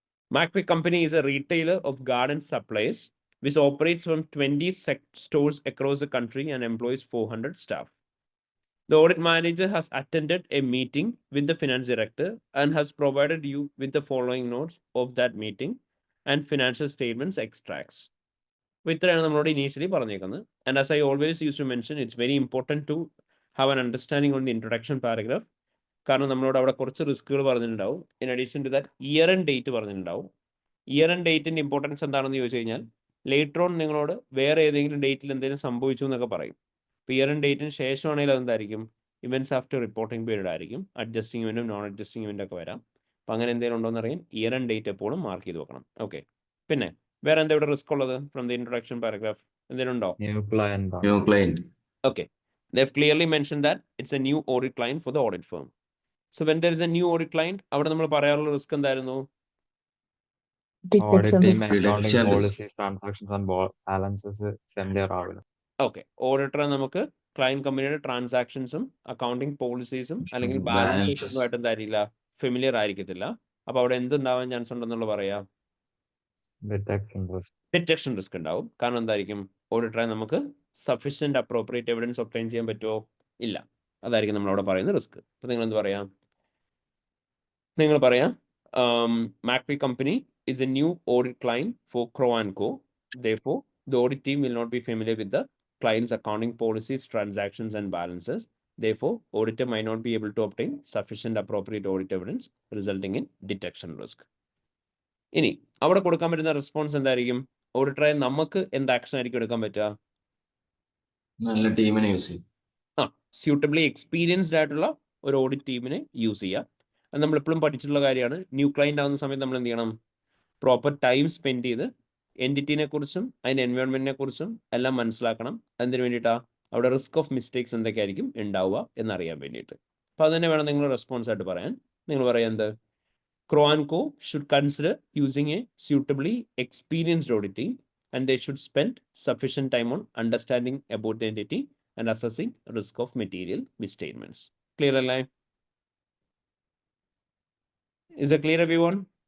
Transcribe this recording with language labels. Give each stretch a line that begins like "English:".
English: MacPick Company is a retailer of garden supplies which operates from 20 stores across the country and employs 400 staff. The audit manager has attended a meeting with the finance director and has provided you with the following notes of that meeting and financial statements extracts.
Malayalam: അപ്പോൾ ഇത്രയാണ് നമ്മളോട് initially പറഞ്ഞേക്കുന്നത്.
English: And as I always use to mention, it's very important to have an understanding on the introduction paragraph.
Malayalam: കാരണം നമ്മളോട് അവിടെ കുറച്ച് റിസ്കുകൾ പറഞ്ഞിട്ടുണ്ടാവും.
English: in addition to that
Malayalam: year and date പറഞ്ഞിട്ടുണ്ടാവും. ഇയർ ആൻഡ് ഡേറ്റിൻ്റെ ഇമ്പോർട്ടൻസ് എന്താണെന്ന് ചോദിച്ചു കഴിഞ്ഞാൽ ലേറ്റർ ഓൺ നിങ്ങളോട് വേറെ ഏതെങ്കിലും ഡേറ്റിൽ എന്തെങ്കിലും സംഭവിച്ചു എന്നൊക്കെ പറയും. ഇപ്പോൾ ഇയർ ആൻഡ് ഡേറ്റിന് ശേഷമാണെങ്കിൽ അതെന്തായിരിക്കും, ഇവൻറ്റ്സ് ആഫ്റ്റർ റിപ്പോർട്ടിംഗ് പീരീഡ് ആയിരിക്കും. അഡ്ജസ്റ്റിംഗ് ഇവൻറ്റും നോൺ അഡ്ജസ്റ്റിംഗ് ഇവൻ്റ് ഒക്കെ വരാം. അപ്പോൾ അങ്ങനെ എന്തെങ്കിലും ഉണ്ടോ എന്ന് അറിയാൻ ഇയർ ആൻഡ് ഡേറ്റ് എപ്പോഴും മാർക്ക് ചെയ്ത് വെക്കണം. ഓക്കെ, പിന്നെ വേറെ എന്താ ഇവിടെ റിസ്ക് ഉള്ളത്
English: From the introduction paragraph?
Malayalam: എന്തെങ്കിലും ഉണ്ടോ?
English: New client. New client. Okay, they've clearly mentioned that it's a new audit client for the audit firm. So when there is a new audit client,
Malayalam: അവിടെ നമ്മൾ പറയാനുള്ള risk എന്തായിരുന്നു?
English: Audit team Detection accounting risk. Policies transactions and balances familiar ആവില്ല.
Malayalam: Okay, ഓഡിറ്ററെ നമുക്ക് client കമ്പനിയുടെ ട്രാൻസാക്ഷൻസും accounting പോളിസീസും അല്ലെങ്കിൽ balance
English: Balances.
Malayalam: ഷീറ്റുമായിട്ട് എന്തായിരിക്കില്ല, familiar ആയിരിക്കത്തില്ല. അപ്പോൾ അവിടെ എന്തുണ്ടാവാൻ ചാൻസ് ഉണ്ടെന്നുള്ള പറയാം,
English: Detection risk.
Malayalam: ഡിറ്റക്ഷൻ റിസ്ക് ഉണ്ടാവും. കാരണം എന്തായിരിക്കും, ഓഡിറ്ററെ നമുക്ക് സഫീഷ്യന്റ് അപ്രോപ്രിയേറ്റ് എവിഡൻസ് ഒബ്റ്റൈൻ ചെയ്യാൻ പറ്റുമോ? ഇല്ല. അതായിരിക്കും നമ്മളവിടെ പറയുന്ന റിസ്ക്. അപ്പോൾ നിങ്ങൾ എന്ത് പറയാം? നിങ്ങൾ പറയാം
English: McAfee company is a new audit client for Crowe & Co. Therefore, the audit team will not be familiar with the client's accounting policies, transactions, and balances. Therefore, auditor might not be able to obtain sufficient appropriate audit evidence, resulting in detection risk.
Malayalam: ഇനി അവിടെ കൊടുക്കാൻ പറ്റുന്ന response എന്തായിരിക്കും? ഓഡിറ്ററെ നമുക്ക് എന്ത് action ആയിരിക്കും എടുക്കാൻ പറ്റുക? നല്ല ടീമിനെ യൂസ് ചെയ്യും. സ്യൂട്ടബിളി എക്സ്പീരിയൻസ്ഡ് ആയിട്ടുള്ള ഒരു ഓഡിറ്റ് ടീമിനെ യൂസ് ചെയ്യുക. അത് നമ്മളെപ്പോഴും പഠിച്ചിട്ടുള്ള കാര്യമാണ്. ന്യൂ ക്ലയൻ്റ് ആവുന്ന സമയത്ത് നമ്മൾ എന്ത് ചെയ്യണം? പ്രോപ്പർ ടൈം സ്പെൻഡ് ചെയ്ത് എൻറ്റിറ്റിനെ കുറിച്ചും അതിൻ്റെ എൻവയോൺമെൻറ്റിനെ കുറിച്ചും എല്ലാം മനസ്സിലാക്കണം. അതിന് വേണ്ടിയിട്ടാണ് അവിടെ റിസ്ക് ഓഫ് മിസ്റ്റേക്സ് എന്തൊക്കെയായിരിക്കും ഉണ്ടാവുക എന്നറിയാൻ വേണ്ടിയിട്ട്. അപ്പോൾ അത് തന്നെ വേണം നിങ്ങൾ റെസ്പോൺസ് ആയിട്ട് പറയാൻ. നിങ്ങൾ പറയാം എന്ത്? Crowe & Co.
English: should consider using a suitably experienced audit team, and they should spend sufficient time on understanding about the entity and assessing risk of material misstatements. Clear line? Is it clear, everyone?